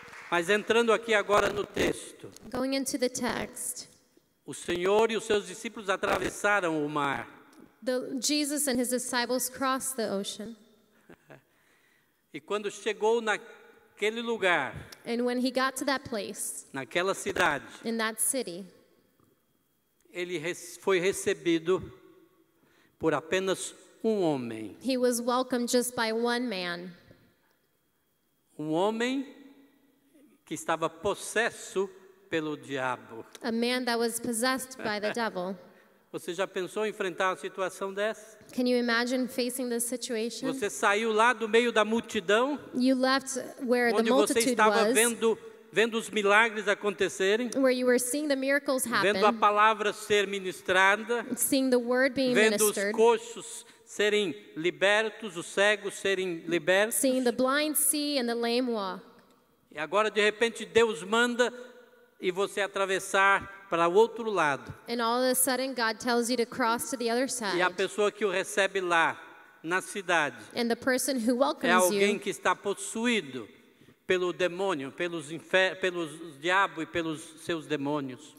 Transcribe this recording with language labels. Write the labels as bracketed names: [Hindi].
[Portuguese] Mas entrando aqui agora no texto, [English] Going into the text, [Portuguese] o Senhor e os seus discípulos atravessaram o mar. [English] Jesus and his disciples crossed the ocean. [Portuguese] E quando chegou naquele lugar, [English] And when he got to that place, [Portuguese] naquela cidade, [English] in that city, [Portuguese] ele foi recebido por apenas homem. [English] he was welcomed just by one man, [Portuguese] Homem que estava possesso pelo diabo. [English] a man that was possessed by the devil. [Portuguese] Você já pensou em enfrentar uma situação dessa? [English] Can you imagine facing this situation? [Portuguese] Você saiu lá do meio da multidão, [English] You left where the [Portuguese] onde você [English] multitude [Portuguese] estava [English] was, [Portuguese] vendo os milagres acontecerem, [English] where you were seeing the miracles [Portuguese] vendo a [English] happen, [Portuguese] palavra ser ministrada, [English] seeing the word being [Portuguese] vendo os [English] ministered, [Portuguese] coxos serem libertos, os cegos serem libertos. [English] seeing the blind see and the lame walk. [Portuguese] E agora, de repente, Deus manda e você atravessar para o outro lado. [English] And all of a sudden, God tells you to cross to the other [Portuguese] E a [English] side. [Portuguese] pessoa que o recebe lá, na cidade, [English] And the person who [Portuguese] é [English] welcomes [Portuguese] alguém [English] you [Portuguese] que está possuído pelo demônio, pelos diabos e pelos seus demônios.